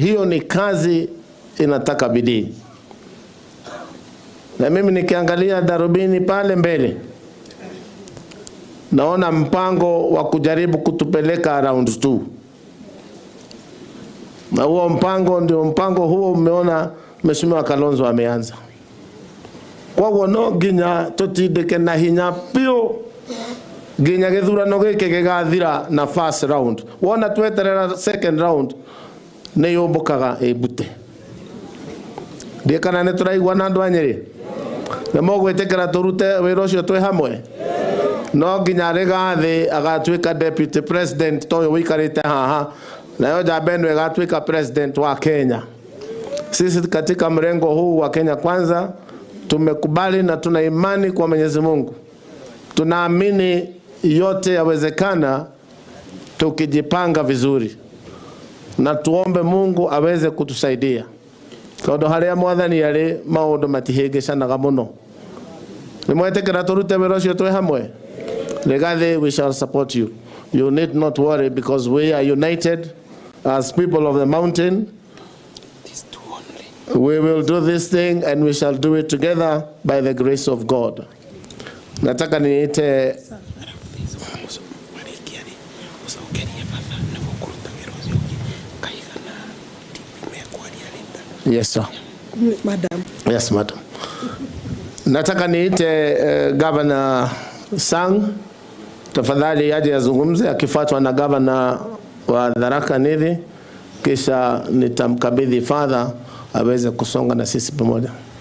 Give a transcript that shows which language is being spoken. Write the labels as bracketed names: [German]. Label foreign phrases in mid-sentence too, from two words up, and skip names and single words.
[Swahili] Hiyo ni kazi inataka bidii. Na mimi nikiangalia darubini pale mbele, naona mpango wa kujaribu kutupeleka round 2. Na huo mpango huo umeona Mheshimiwa Kalonzo ameanza. [Kikuyu] Kwa hiyo no nginya tutindike na hinya pio nginya githurano gĩkĩ gĩgathira na [English] first round. [Kikuyu] Wona tweterera [English] second round [Kikuyu] nĩ yũmbũkaga ĩbute. Ndikana nĩ tũraigua na andũ a Nyeri. Nĩ mũgwĩtĩkĩra tũrute wĩra ũcio twĩ hamwe. No nginya Rigathi agatuĩka [English] Deputy President [Kikuyu] toyo wĩikarĩte haha, nayo Njamba ĩno ĩgatuĩka President wa Kenya. [Swahili] Sisi katika mrengo huu wa Kenya Kwanza tumekubali na tuna imani kwa Mwenyezi Mungu. Tunaamini yote yawezekana tukijipanga vizuri, na tuombe Mungu aweze kutusaidia. [Kikuyu] Tondũ harĩa Mwathani arĩ maũndũ matihĩngĩcanaga mũno. Nimwetĩkĩra tũrute wĩra ũcio twĩ hamwe. [English] Rigathi, we shall support you. You need not worry, because we are united as people of the mountain. We will do this thing and we shall do it together by the grace of God. [Swahili] Nataka niite [English] Yes, sir. Madam. Yes, madam. [Swahili] Nataka niite Governor Sang, tafadhali aje azungumze, akifuatwa na Governor wa Tharaka Nithi, kisha nitamkabidhi father aweze kusonga na sisi pamoja.